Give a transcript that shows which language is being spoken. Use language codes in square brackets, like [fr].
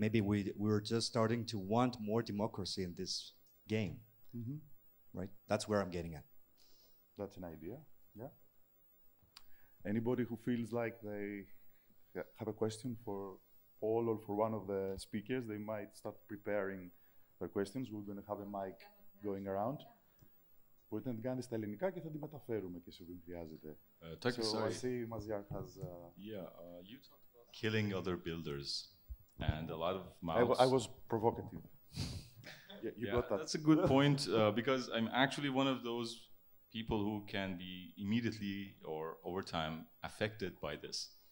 [en] Maybe we're just starting to want more democracy in this game. Right? That's where I'm getting at. That's an idea, yeah. Anybody who feels like they have a question for all or for one of the speakers, they might start preparing their questions. We're going to have a mic going around. [el] Μπορείτε να την κάνετε στα ελληνικά και θα την μεταφέρουμε και σε χρειάζεται. [en] So I see Maziar has... you talked about killing other builders and a lot of mouths. I was provocative. You got that. That's a good point because I'm actually one of those people who can be immediately or over time affected by this.